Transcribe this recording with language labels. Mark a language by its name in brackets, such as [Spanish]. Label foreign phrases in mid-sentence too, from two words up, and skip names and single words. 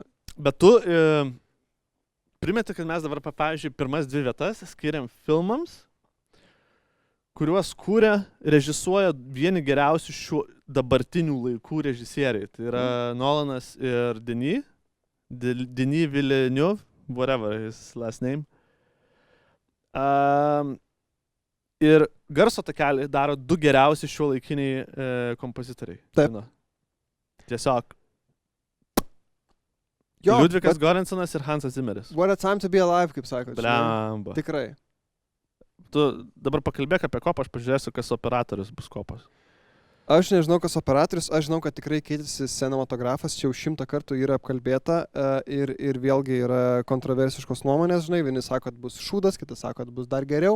[Lithuanian] Bet tu primeti, kad mes dabar, pavyzdžiui, pirmas 2 vietas skiriam filmams, kuriuos kūrė, režisuoja vieni geriausių šių dabartinių laikų režisieriai. Tai yra Nolanas ir Denis Villeneuve, [English] whatever his last name. [Lithuanian] Ir garso takelį daro 2 geriausi šiuolaikiniai kompozitoriai. Taip. Tiesiog. Liudvikas Goransonas ir Hansas Zimmeris. [English] What a time to be alive, [Lithuanian] kaip sakot. Blemba. Tikrai. Tu dabar pakalbėk apie Kopą, aš pažiūrėsiu, kas operatorius bus Kopas. Aš nežinau, kas operatorius, aš žinau, kad tikrai keitėsi cinematografas, čia jau 100 kartų yra apkalbėta ir vėlgi yra kontroversiškos nuomonės, žinai, vieni sako, kad bus šūdas, kitas sako, kad bus dar geriau.